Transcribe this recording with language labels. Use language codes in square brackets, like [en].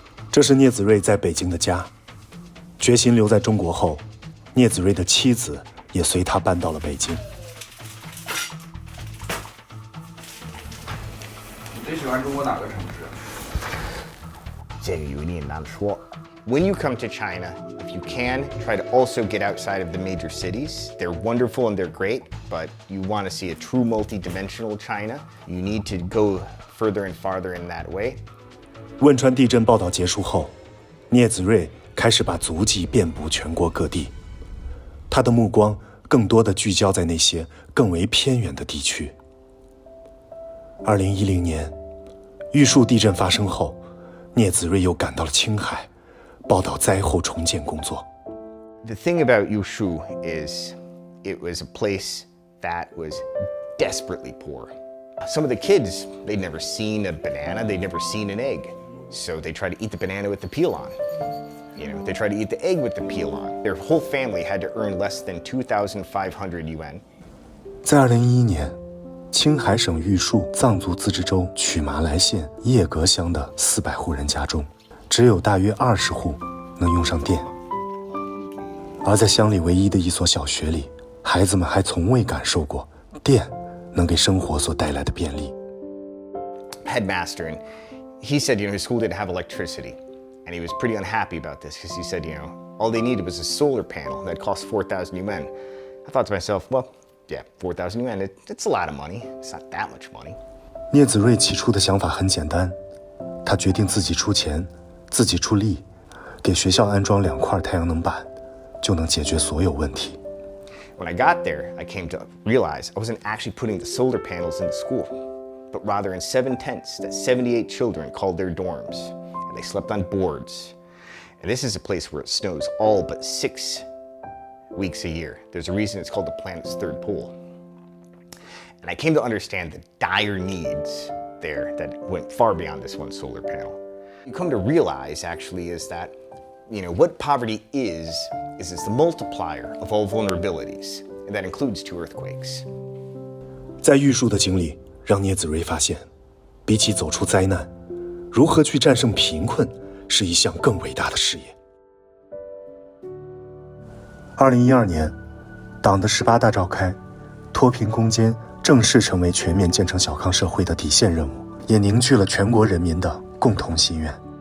[zh] 这是聂子睿在北京的家。决心留在中国后，聂子睿的妻子也随他搬到了北京。你最喜欢中国哪个城市？这个有点难说。 [en] When you come to China, if you can, try to also get outside of the major cities. They're wonderful and they're great, but you want to see a true multi-dimensional China. You need to go further and farther in that way. [zh] 汶川地震报道结束后，聂子睿开始把足迹遍布全国各地，他的目光更多地聚焦在那些更为偏远的地区。 2010年，玉树地震发生后，聂子睿又赶到了青海，报道灾后重建工作。 [en] The thing about Yushu is it was a place that was desperately poor. Some of the kids, they'd never seen a banana, they'd never seen an egg. So they try to eat the banana with the peel on. They try to eat the egg with the peel on. Their whole family had to earn less than 2,500 yuan. [zh] 在2011年，青海省玉树藏族自治州曲麻来县叶格乡的400户人家中，只有大约20户能用上电。而在乡里唯一的一所小学里，孩子们还从未感受过电能给生活所带来的便利。 [en] Headmaster, and he said, his school didn't have electricity. And he was pretty unhappy about this because he said, all they needed was a solar panel that cost 4,000 yuan. I thought to myself, well, yeah, 4,000 yuan, it's a lot of money. It's not that much money. [zh] 聂子睿起初的想法很简单，他决定自己出钱，自己出力，给学校安装2块太阳能板，就能解决所有问题。 [en] When I got there, I came to realize I wasn't actually putting the solar panels in the school, but rather in 7 tents that 78 children called their dorms. They slept on boards. And this is a place where it snows all but 6 weeks a year. There's a reason it's called the planet's third pole. And I came to understand the dire needs there that went far beyond this one solar panel. You come to realize actually is that, what poverty is it's the multiplier of all vulnerabilities. And that includes 2 earthquakes. [zh] 在玉树的经历让聂子睿发现，比起走出灾难，如何去战胜贫困是一项更伟大的事业。 2012年，党的18大召开，脱贫攻坚正式成为全面建成小康社会的底线任务，也凝聚了全国人民的共同心愿。